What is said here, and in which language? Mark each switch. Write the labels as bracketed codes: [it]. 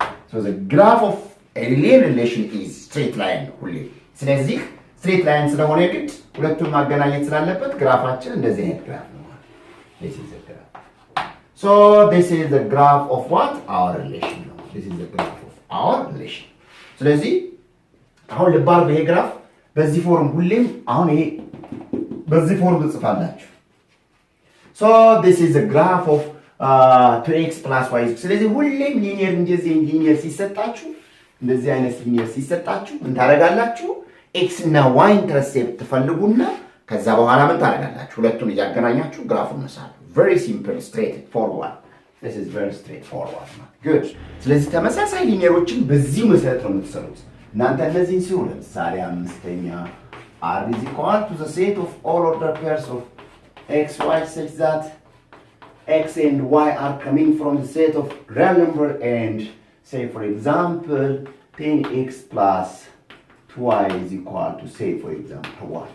[en] So the graph of a linear relation is straight line only. [am] ስለዚህ straight line ስለሆነ ግድ ሁለቱን ማገናኘት ስላለበት ግራፋችን እንደዚህ አይነት ግራፍ ነው። [en] This is the graph. So this is the graph of what? Our relation. This is the graph of our relation. [am] ስለዚህ አሁን ልባር በይሄ ግራፍ በዚህ ፎርም ሁሌም አሁን ይሄ በዚህ ፎርም ጽፋላችሁ. [en] So this is the graph of 2x plus y. [am] ስለዚህ ሁሌም ሊኒየር እንደዚህ ሊኒየር ሲሰጣችሁ እንደዚህ አይነት ሊኒየር ሲሰጣችሁ ምን ታደርጋላችሁ? x እና y ኢንተርሴፕት ትፈልጉና ከዛ በኋላ ምን ታደርጋላችሁ? ሁለቱን እያገናኛችሁ ግራፉን መሳሉ. [en] Very simple, straight forward. This is very straightforward. Good. [am] ስለዚህ ተመሳሳይ ሊኒየሮችን በዚህ መሰረት ነው የምትሰሩት. እናንተ እነዚህን ሲሆን ለምሳሌ አምስተኛ [en] r is equal to the set of all ordered pairs of x, y such that x and y are coming from the set of real number and say for example 10x plus 2y is equal to say for example 1.